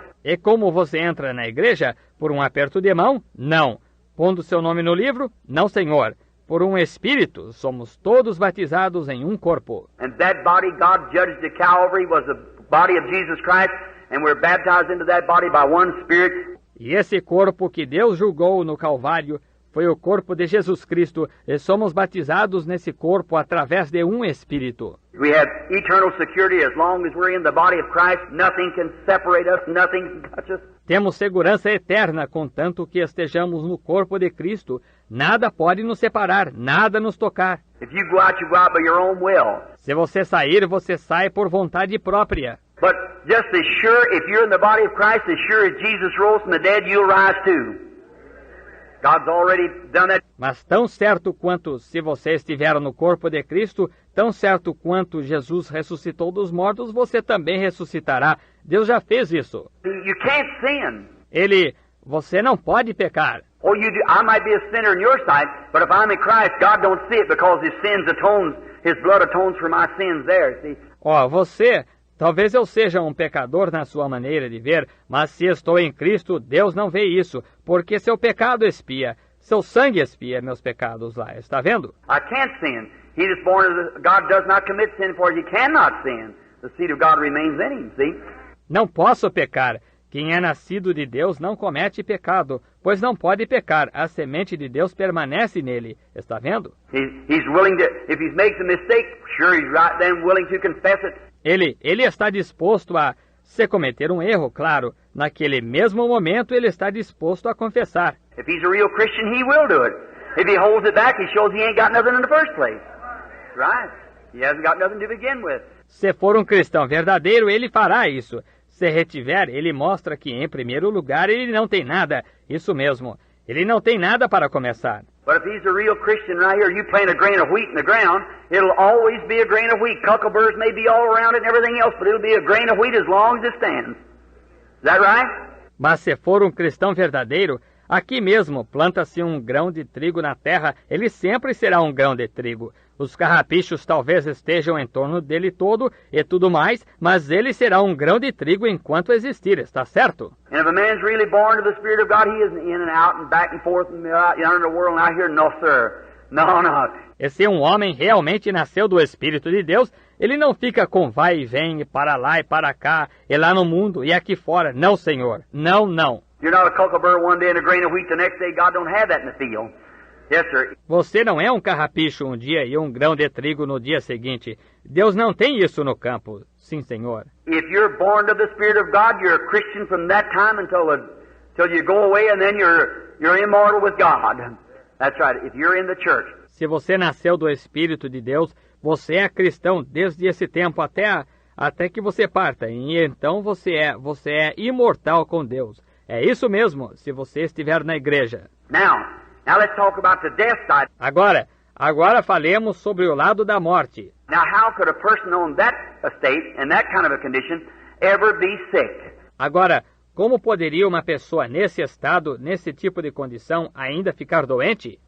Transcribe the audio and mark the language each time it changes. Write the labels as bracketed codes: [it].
[pt] E como você entra na igreja? Por um aperto de mão? Não. Pondo seu nome no livro? Não, senhor. Por um Espírito, somos todos batizados em um corpo. [en] And that body God judged at Calvary was the body of Jesus Christ, and we're baptized into that body by one Spirit. [pt] E esse corpo que Deus julgou no Calvário foi o corpo de Jesus Cristo, e somos batizados nesse corpo através de um Espírito. [en] We have eternal security as long as we're in the body of Christ. Nothing can separate us, nothing can touch us. [pt] Temos segurança eterna, contanto que estejamos no corpo de Cristo. Nada pode nos separar, nada nos tocar. [en] If you go out by your own will. [pt] Se você sair, você sai por vontade própria. [en] But just as sure, if you're in the body of Christ, as sure as Jesus rose from the dead, you'll rise too. God's already done that. [pt] Mas tão certo quanto se você estiver no corpo de Cristo, tão certo quanto Jesus ressuscitou dos mortos, você também ressuscitará. Deus já fez isso. [en] You can't sin. [pt] Você não pode pecar. [en] Oh, you do. I might be a sinner in your sight, but if I'm in Christ, God don't see it because His blood atones for my sins there, see? [pt] Talvez eu seja um pecador na sua maneira de ver, mas se estou em Cristo, Deus não vê isso, porque seu pecado expia, seu sangue expia meus pecados lá, está vendo? [en] I can't sin. He is born of God does not commit sin, for he cannot sin. The seed of God remains in him, see? [pt] Não posso pecar. Quem é nascido de Deus não comete pecado, pois não pode pecar. A semente de Deus permanece nele, está vendo? [en] He's willing to, if he makes a mistake, sure he's right then willing to confess it. [pt] Ele está disposto a, se cometer um erro, claro, naquele mesmo momento ele está disposto a confessar. [en] If he's a real Christian, he will do it. If he holds it back, he shows he ain't got nothing in the first place. Right? He hasn't got nothing to begin with. [pt] Se for um cristão verdadeiro, ele fará isso. Se retiver, ele mostra que, em primeiro lugar, ele não tem nada. Isso mesmo. Ele não tem nada para começar. [en] But if he's a real Christian right here, you plant a grain of wheat in the ground, it'll always be a grain of wheat. Cuckleburs may be all around it and everything else, but it'll be a grain of wheat as long as it stands. Is that right? [pt] Mas se for um cristão verdadeiro, aqui mesmo planta-se um grão de trigo na terra, ele sempre será um grão de trigo. Os carrapichos talvez estejam em torno dele todo e tudo mais, mas ele será um grão de trigo enquanto existir, está certo? [en] And if a man's really born of the Spirit of God, he isn't in and out and back and forth and out in the world and out here. No, sir. No, no. [pt] E se um homem realmente nasceu do Espírito de Deus, ele não fica com vai e vem, e para lá e para cá, e lá no mundo e aqui fora. Não, senhor. Não, não. [en] You're not a cucklebur one day and a grain of wheat the next day. God don't have that in the field. Yes, sir. [pt] Você não é um carrapicho um dia e um grão de trigo no dia seguinte. Deus não tem isso no campo. Sim, senhor. [en] If you're born of the Spirit of God, you're a Christian from that time until you go away, and then you're immortal with God. That's right. If you're in the church. [pt] Se você nasceu do Espírito de Deus, você é cristão desde esse tempo até que você parta. E então você é imortal com Deus. É isso mesmo, se você estiver na igreja. [en] Now let's talk about the death side. [pt] Agora falemos sobre o lado da morte. [en] Now how could a person on that estate, in that kind of a condition, ever be sick? [pt] Agora, como poderia uma pessoa nesse estado, nesse tipo de condição, ainda ficar doente?